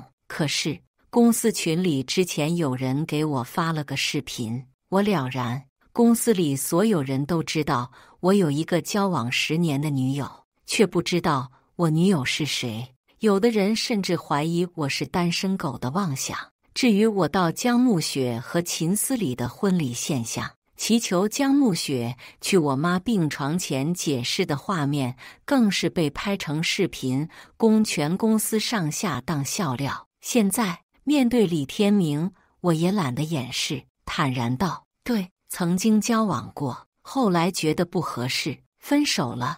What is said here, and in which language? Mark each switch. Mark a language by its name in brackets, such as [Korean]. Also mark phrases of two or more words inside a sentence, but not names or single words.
[Chinese] 可是公司群裡之前有人給我發了個視頻，我了然。公司裡所有人都知道我有一個交往10年的女友，卻不知道我女友是誰。有的人甚至懷疑我是單身狗的妄想。至於我到江暮雪和秦思禮的婚禮現象，祈求江暮雪去我媽病床前解釋的畫面，更是被拍成視頻，供全公司上下當笑料。現在面對李天明，我也懶得掩飾，坦然道：“對，曾經交往過，後來覺得不合適，分手了。”